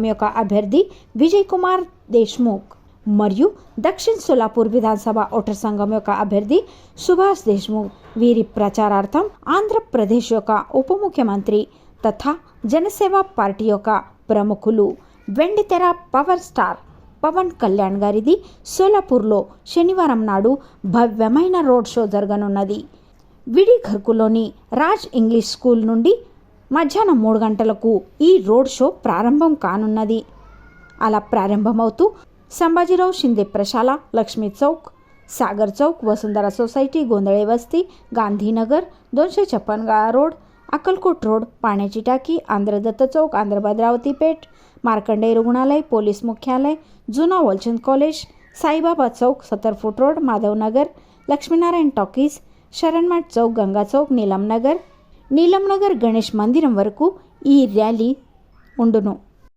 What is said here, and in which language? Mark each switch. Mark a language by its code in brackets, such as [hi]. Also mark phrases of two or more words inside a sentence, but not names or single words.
[te] యొక్క అభ్యర్థి విజయ్ కుమార్ దేశ్ముఖ్ మరియు దక్షిణ్ సోలాపూర్ విధానసభ ఓటర్ సంఘం యొక్క అభ్యర్థి సుభాష్ దేశ్ముఖ్ వీరి ప్రచారార్థం ఆంధ్రప్రదేశ్ యొక్క ఉప ముఖ్యమంత్రి తథా జనసేన పార్టీ యొక్క ప్రముఖులు వెండితెర పవర్ స్టార్ పవన్ కళ్యాణ్ గారిది సోలాపూర్లో శనివారం నాడు భవ్యమైన రోడ్ షో జరగనున్నది. విడి ఘర్కులోని రాజ్ ఇంగ్లీష్ స్కూల్ నుండి మధ్యాహ్నం 3 గంటలకు ఈ రోడ్ షో ప్రారంభం కానున్నది. అలా ప్రారంభమవుతూ [mr] संभाजीराव शिंदे प्रशाला, लक्ष्मी चौक, सागर चौक, वसुंधरा सोसायटी, गोंधळे वस्ती, गांधीनगर, 256 रोड, अक्कलकोट रोड, पाण्याची टाकी, आंध्रदत्त चौक, आंध्र भद्रावती पेठ, मार्कंडेय रुग्णालय, पोलीस मुख्यालय, जुना वॉलचंद कॉलेज, साईबाबा चौक, 70 फूट रोड, माधवनगर, लक्ष्मीनारायण टॉकीज, शरणमठ चौक, गंगा चौक, [te] నీలంనగర్ గణేష్ మందిరం వరకు ఈ ర్యాలీ ఉండును.